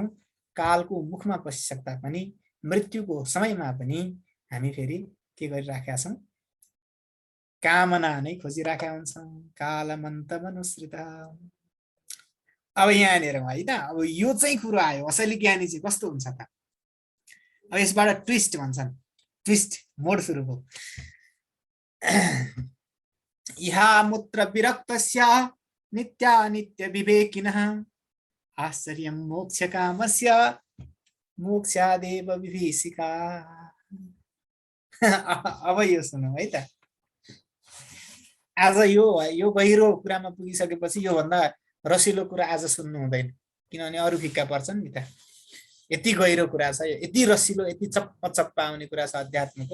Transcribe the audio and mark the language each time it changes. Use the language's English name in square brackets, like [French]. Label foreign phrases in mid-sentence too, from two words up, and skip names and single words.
[Nepali] कालको मुखमा पसिसक्दा पनि, मृत्युको समयमा पनि हामी फेरि के गरिराखेका छौँ? कामना नै खोजिराखेका हुन्छौँ। [Sanskrit] कालमन्तमनुसृत। [Nepali] अब यहाँनिर होइन, अब यो चाहिँ कुरो आयो, असली ज्ञानी चाहिँ कस्तो हुन्छ त? अब यसबाट ट्विस्ट भन्छन्, [English] twist mode [Nepali] सुरु भयो। [Sanskrit] इहा मूत्र विरक्तस्य नित्यानित्य विवेकिनः आश्चर्यं मोक्ष कामस्य मोक्षादेव विभीषिका। [Nepali] अब यो सुनौ है त। आज यो गहिरो कुरामा पुगिसकेपछि यो भन्दा रसिलो कुरा आज सुन्नु हुँदैन, किनभने अरू फिक्का पर्छन् नि त। यति गहिरो कुरा छ, यति रसिलो, यति चप्पा आउने कुरा छ अध्यात्मको।